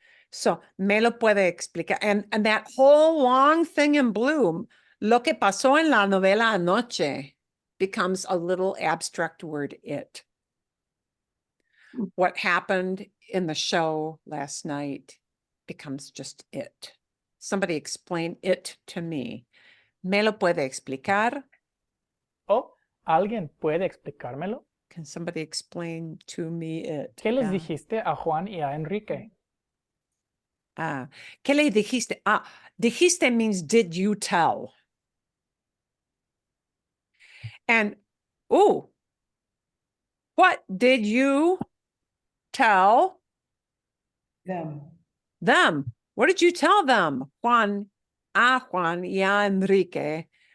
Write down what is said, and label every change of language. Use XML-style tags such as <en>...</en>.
<en>So, me lo puede explicar. And that whole long thing in blue, lo que pasó en la novela anoche, becomes a little abstract word, it. What happened in the show last night becomes just it. Somebody explain it to me.</en> <es>Me lo puede explicar? ¿O alguien puede explicármelo?</es> <en>Can somebody explain to me it?</en> <es>¿Qué les</es> <en>Yeah.</en> <es>dijiste a Juan y a Enrique? Ah, ¿qué le dijiste?</es> <en>Ah, dijiste means did you tell? And, ooh, what did you tell Them. them? What did you tell them? Juan y a Enrique.</en>